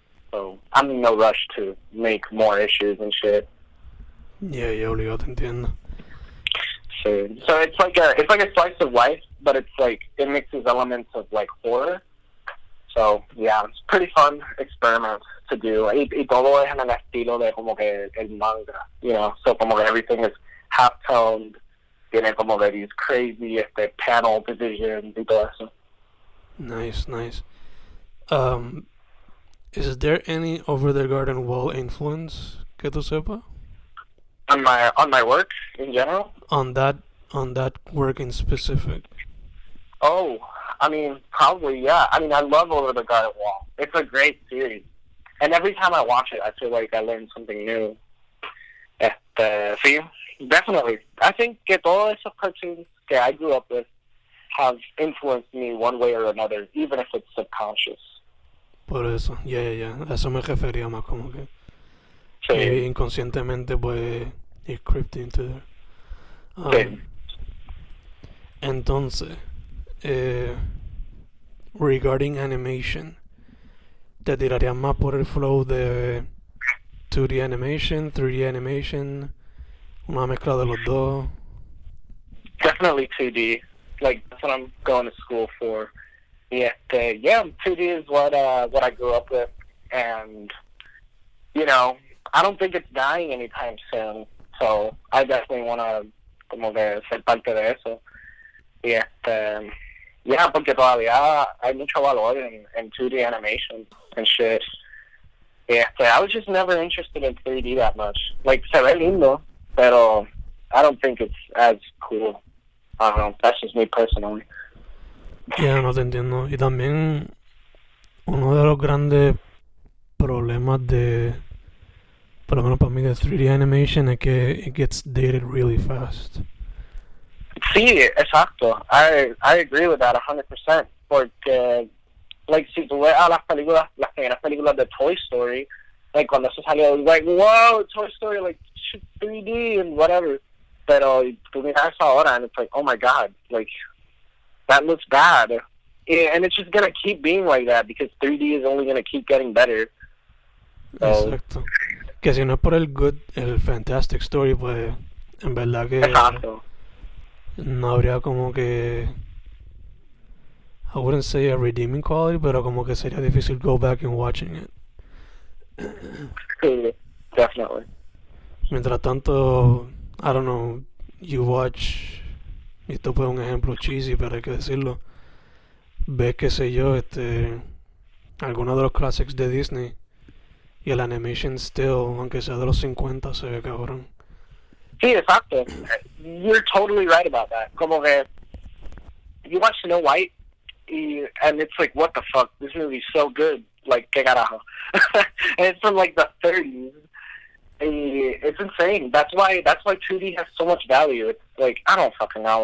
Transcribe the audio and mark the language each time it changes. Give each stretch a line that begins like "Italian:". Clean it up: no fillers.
English: So I'm in no rush to make more issues and shit.
Spanish: Yeah, yo te entiendo.
English: So it's like a slice of life, but it's like it mixes elements of like horror. So yeah, it's a pretty fun experiment to do.
Spanish: Y todo es en el estilo de como que el manga,
English: you know. So como que everything is half toned,
Spanish: tiene como que
English: these crazy panel divisions
Spanish: y todo eso.
English: Nice. Is there any Over the Garden Wall influence
Spanish: que tú sepa?
English: On my work in general? On that work in specific. Oh, I mean, probably, yeah. I mean, I love Over the Garden Wall. It's a great series. And every time I watch it, I feel like I learn something new. Sí, definitely. I think que todos esos cartoons that I grew up with have influenced me one way or another, even if it's subconscious.
Spanish: Por eso, yeah. Eso me refería más como que sí.
English: Maybe
Spanish: inconscientemente pues
English: it crept into there.
Spanish: Sí. Entonces, regarding animation, ¿te tirarías más por el flow de
English: 2D animation, 3D animation,
Spanish: una mezcla de los dos?
English: Definitely 2D. Like, that's what I'm going to school for. Yeah, 2D is what I grew up with, and you know, I don't think it's dying anytime soon. So I definitely want to
Spanish: como que ser parte de eso. Y yeah, porque todavía hay mucho valor en 2D animation
English: and shit. I was just never interested in 3D that much. Like,
Spanish: se ve lindo, pero
English: I don't think it's as cool. I don't know, that's just me personally.
Spanish: Yeah, no te entiendo. Y también uno de los grandes problemas de, por lo menos para mí, de 3D animation es que
English: it gets dated really fast.
Spanish: Sí, exacto.
English: I agree with that 100%.
Spanish: Porque, like, si tú ves a las primeras películas de Toy Story, like, cuando eso salió, like, wow, Toy Story, like,
English: 3D and whatever.
Spanish: Pero tú miras ahora
English: and it's like, oh my god, like, that looks bad. And it's just gonna keep being like that because 3D is only gonna keep getting better. So,
Spanish: exacto. Que si no es por el Fantastic Story, pues en verdad que exacto. no habría como que,
English: I wouldn't say a redeeming quality,
Spanish: pero como que sería difícil
English: go back and watching it.
Spanish: Sí, definitely. Mientras tanto,
English: I don't know, you watch,
Spanish: y esto fue un ejemplo cheesy, pero hay que decirlo, ves, qué sé yo, algunos de los classics de Disney y el animation still, aunque sea de los 50, se ve cabrón. Sí, exacto.
English: You're totally right about that.
Spanish: Como que
English: you watch Snow White and it's like, what the fuck? This movie's so good. Like,
Spanish: que carajo.
English: And it's from like the 30s. It's insane. That's why 2D has so much value. It's like, I don't fucking know.